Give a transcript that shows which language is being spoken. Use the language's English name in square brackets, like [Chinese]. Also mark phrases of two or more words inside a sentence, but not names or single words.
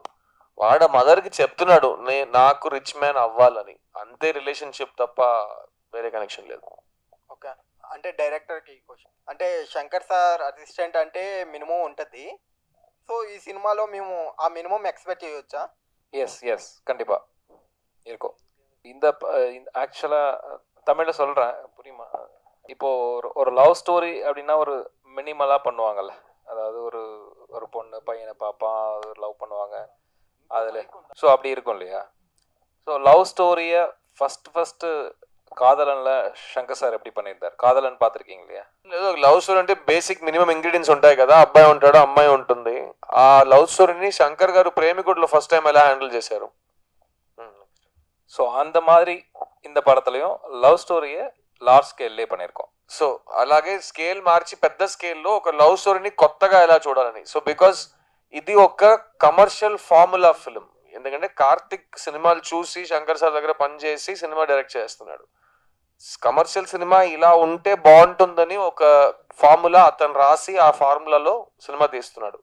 [Telugu] వాడు మదర్కి చెప్తున్నాడు నాకు [English] rich man [Telugu] అవ్వాలని. అంతే రిలేషన్షిప్ తప్ప వేరే కనెక్షన్ లేదు. ఓకే, అంటే డైరెక్టర్కి క్వశ్చన్, అంటే శంకర్ సార్ అసిస్టెంట్ అంటే మినిమం ఉంటుంది. సో ఈ సినిమాలో మేము ఆ [English] minimum expect [Telugu] చేయవచ్చా? [Tamil] எஸ் கண்டிப்பா இருக்கும். இந்த ஆக்சுவலா தமிழ்ல சொல்றேன், புரியுமா? இப்போ ஒரு [English] love story [Tamil] அப்படின்னா ஒரு மினிமலா பண்ணுவாங்கல்ல, அதாவது ஒரு ஒரு பொண்ணு பையனை பாப்பான், லவ் பண்ணுவாங்க அதில். ஸோ அப்படி இருக்கும் இல்லையா? ஸோ [English] love story first [Tamil] కాదలన్లో శంకర్ సార్ எப்படி பண்ணியிருந்தார்? కాదలన్ பார்த்துருக்கீங்க இல்லையா? [English] love story [Telugu] అంటే [English] basic minimum ingredients [Telugu] ఉంటాయి కదా. అబ్బాయి ఉంటాడు, అమ్మాయి ఉంటుంది. ఆ లవ్ స్టోరీని శంకర్ గారు ప్రేమికుడిలో [English] first time [Telugu] ఎలా హ్యాండిల్ చేశారు? [Tamil] ஸோ அந்த மாதிரி இந்த படத்துலையும் [English] love story large scale [Tamil] பண்ணியிருக்கோம். [Telugu] సో అలాగే స్కేల్ మార్చి పెద్ద స్కేల్లో ఒక [English] love story [Telugu] కొత్తగా ఎలా చూడాలని. [English] so because [Telugu] ఇది ఒక [English] commercial formula film. [Telugu] ఎందుకంటే కార్తిక్ సినిమాలు చూసి శంకర్ సార్ దగ్గర పనిచేసి సినిమా డైరెక్ట్ చేస్తున్నాడు. [English] commercial cinema [Telugu] ఇలా ఉంటే బాగుంటుందని ఒక ఫార్ములా అతను రాసి ఆ ఫార్ములాలో సినిమా తీస్తున్నాడు.